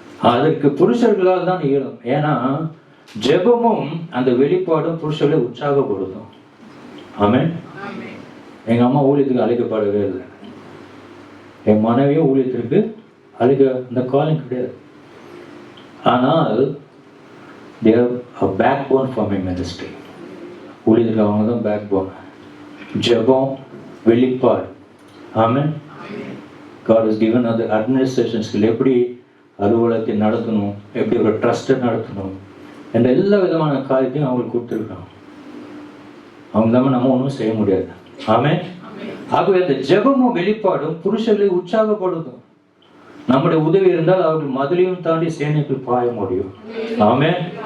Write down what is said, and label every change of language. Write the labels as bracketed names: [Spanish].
[Tamil] அதற்கு புருஷர்களால் தான் இயலும். ஏன்னா ஜெபமும் அந்த வெளிப்பாடும் புருஷர்களை உற்சாகப்படுத்தும். ஆமென். எங்க அம்மா ஊழியத்துக்கு அழைக்கப்படவே இல்லை, என் மனைவியும் ஊழியத்திற்கு அந்த காலம் கிடையாது. ஆனால் [English] they are a backbone for my ministry. [Tamil] ஊழியத்துக்கு அவங்க தான் [English] Backbone. [Tamil] ஜெபம், வெளிப்பாடு. ஆமென். [English] God has given other administration skill. [Tamil] எப்படி அலுவலகத்தை நடத்தணும், எப்படி ஒரு ட்ரஸ்ட்டை நடத்தணும் என்ற எல்லா விதமான காரியத்தையும் அவங்களுக்கு கொடுத்துருக்காங்க. அவங்க தான் நம்ம ஒன்றும் செய்ய முடியாது. ஆமென். ஆகவே அந்த ஜெபமும் வெளிப்பாடும் புருஷர்களை உற்சாகப்படுத்தும். நம்முடைய உதவி இருந்தால் அவர்கள் மதிலையும் தாண்டி சேனைக்குள் பாய முடியும். ஆமென்.